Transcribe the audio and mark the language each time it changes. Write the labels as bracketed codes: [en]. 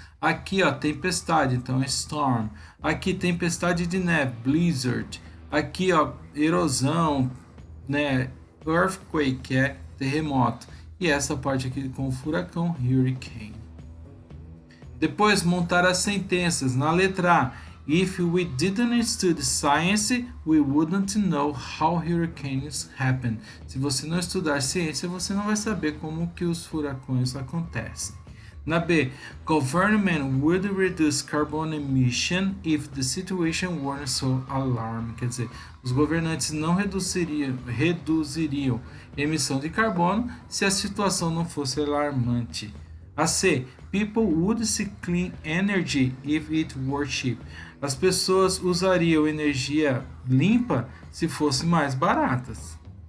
[pt] Aqui, ó, tempestade, então é storm. Aqui, tempestade de neve, blizzard. Aqui, ó, erosão, né, earthquake, que é terremoto. E essa parte aqui com o furacão, hurricane. Depois, montar as sentenças. Na letra A, [en] if we didn't study science, we wouldn't know how hurricanes happen. [pt] Se você não estudar ciência, você não vai saber como que os furacões acontecem. Na B, [en] government would reduce carbon emission if the situation weren't so alarming. [pt] Quer dizer, os governantes não reduziriam emissão de carbono se a situação não fosse alarmante. A C, [en] people would seek clean energy if it were cheap. [pt] As pessoas usariam energia limpa se fossem mais baratas.